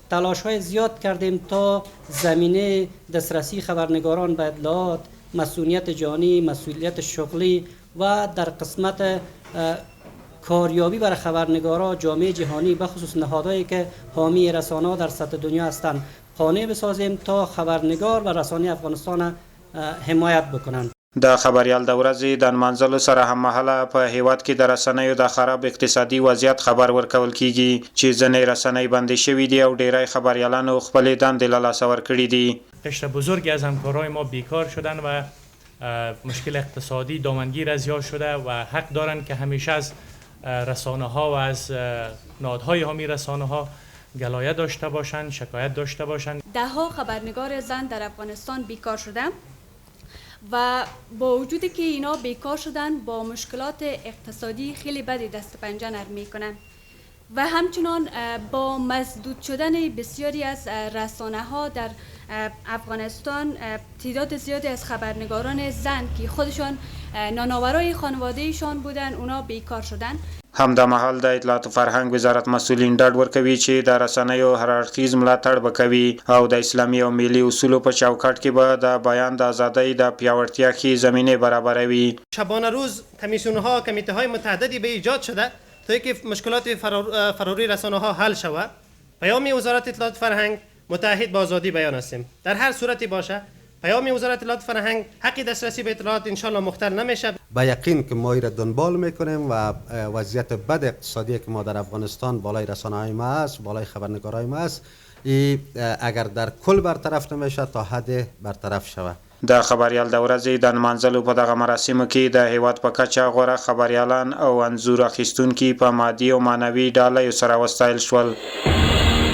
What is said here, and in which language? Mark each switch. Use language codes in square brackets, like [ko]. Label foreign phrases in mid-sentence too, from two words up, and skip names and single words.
[fa] تلاش های زیاد کردیم تا زمینه دسترسی خبرنگاران به اطلاعات، مسئولیت جانی، مسئولیت شغلی و در قسمت کاریابی برای خبرنگارا جامعه جهانی به خصوص نهادهایی که حامی رسانه‌ها در سطح دنیا هستند قانع بسازیم تا خبرنگار و رسانه افغانستان حمایت بکنند. [ps] د خبريال د ورځې د نمانځلو سره هم مهاله په هیواد کې د رسنیو د خراب اقتصادي وضعیت خبر ورکول کیږي چې ځینې رسنۍ بندې شوي دي او ډیری خبريالانو خپلې دندې له لاسه ورکړي دي. [fa] قشر بزرگی از همکارای ما بیکار شدن و مشکل اقتصادی دامنگیر از یا شده و حق دارند که همیشه از رسانه ها و از نهادهای حامی رسانه ها گلایه داشته باشند، شکایت داشته باشند. دهها خبرنگار زن در افغانستان بیکار شدند و با وجودی که اینا بیکار شدن با مشکلات اقتصادی خیلی بدی دست پنجه نرم میکنن و همچنان با مسدود شدن بسیاری از رسانه ها در افغانستان تعداد زیادی از خبرنگاران زن که خودشان نانآورای خانوادهشان بودن اونا بیکار شدن. [ps] همدمهال د اطلاعات او فرهنګ وزارت مسؤلین ډاډ ورکوي چې د رسنیو هر اړخیز ملاتړ به کوي او د اسلامي او ملي اصولو په چوکاټ کې به د بیان د ازادۍ د پیاوړتیا ښې زمینه برابروي. [fa] شبانه روز کمیسیون‌ها، کمیته‌های متعددی به ایجاد شده تا اینکه مشکلات فراری رسانه‌ها حل شود. پیام وزارت اطلاعات فرهنگ متعهد به آزادی بیان هستیم. در هر صورتی باشه پیام وزارت اطلاعات فرهنگ حق دسترسی به اطلاعات انشالله مختل نمیشه. با یقین که ما را دنبال میکنیم و وضعیت بد اقتصادی که ما در افغانستان بالای رسانه‌های ما است، بالای خبرنگارای ما است، اگر در کل برطرف نمیشه تا حد برطرف شود. [ps] د خبريال د ورځې د نمانځلو په دغه مراسمو کې د هیواد په کچه غوره خبريالان او انځور اخیستونکي په مادي او معنوي ډالۍ سره وستایل شول.